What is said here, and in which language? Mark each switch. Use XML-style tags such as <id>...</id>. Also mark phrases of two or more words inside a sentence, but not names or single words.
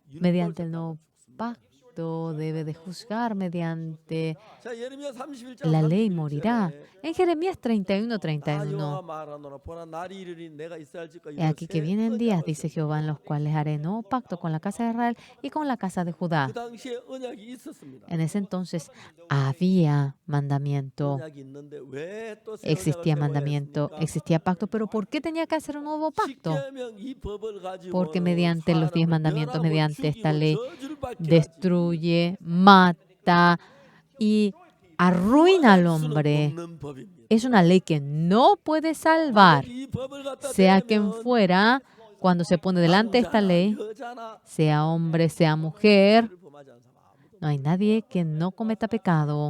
<ko>율법을</ko> <es>mediante el</es> <ko>재판하면</ko> <es>nuevo</es> <ko>죽습니다.</ko> <es>pacto, debe de juzgar mediante</es> <ko>자, 예레미야 31장</ko> <es>la ley</es> <ko>31절에</ko> <es>morirá. En Jeremías 31,</es> <ko>나 31. 여호와 말하노라 보라 날이 이르니 내가 이스라엘 집과</ko> <es>He</es> <ko>유다</ko> <es>aquí que</es> <ko>새</ko> <es>vienen días,</es> <ko>언약을</ko> <es>dice</es> <ko>세우리라.</ko> <es>Jehová, en los cuales haré nuevo pacto con la casa de Israel y con la casa de Judá.</es> <ko>그 당시에 언약이 있었습니다.</ko> <es>En ese entonces había mandamiento,</es> <ko>언약이 있는데 왜 또 새</ko> <es>existía</es> <ko>언약을 세워야</ko> <es>mandamiento,</es> <ko>했습니까?</ko> <es>existía pacto, pero ¿por qué tenía que hacer un nuevo pacto?</es> <ko>십계명 이 법을 가지고</ko> <es>porque mediante los 10 mandamientos, mediante esta ley, destruye, mata y arruina al hombre. Es una ley que no puede salvar. Sea quien fuera, cuando se pone delante de esta ley, sea hombre, sea mujer, no hay nadie que no cometa pecado.</es>